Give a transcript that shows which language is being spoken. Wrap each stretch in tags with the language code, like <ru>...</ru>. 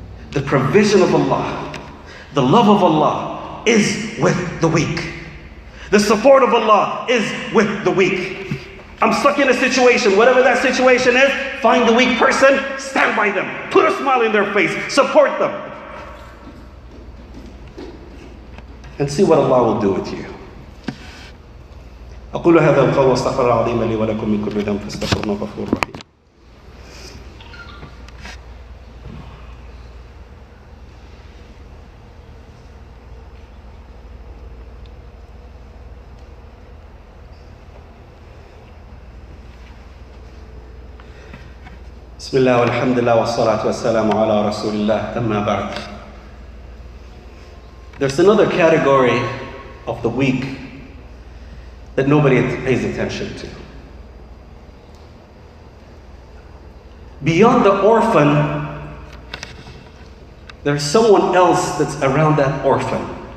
<en>The provision of Allah, the love of Allah is with the weak. The support of Allah is with the weak. I'm stuck in a situation, whatever that situation is, find the weak person, stand by them. Put a smile in their face, support them. And see what Allah will do with you.</en> <ar>أقول هذا القول واستغفر الله العظيم لي ولكم من كل ذنب فاستغفروه إنه غفور رحيم. بسم الله والحمد لله والصلاة والسلام على رسول الله أما بعد.</ar> <en>There's another category of the weak that nobody pays attention to. Beyond the orphan, there's someone else that's around that orphan.</en>